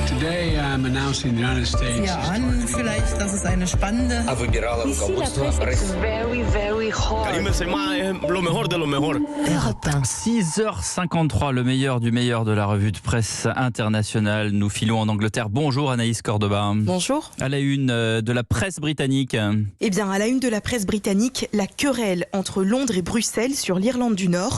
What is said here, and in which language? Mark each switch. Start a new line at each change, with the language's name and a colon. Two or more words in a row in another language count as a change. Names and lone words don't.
English: Today I'm announcing the United States.
German: Ja, an vielleicht, das ist eine spannende.
French: Ici, la presse est
English: very, very hot.
Spanish: Lo mejor de lo mejor.
French: 6h53, le meilleur du meilleur de la revue de presse internationale. Nous filons en Angleterre. Bonjour Anaïs Cordoba. Bonjour. À la une de la presse britannique. Eh bien, à la une de la presse britannique, la querelle entre Londres et Bruxelles sur l'Irlande du Nord.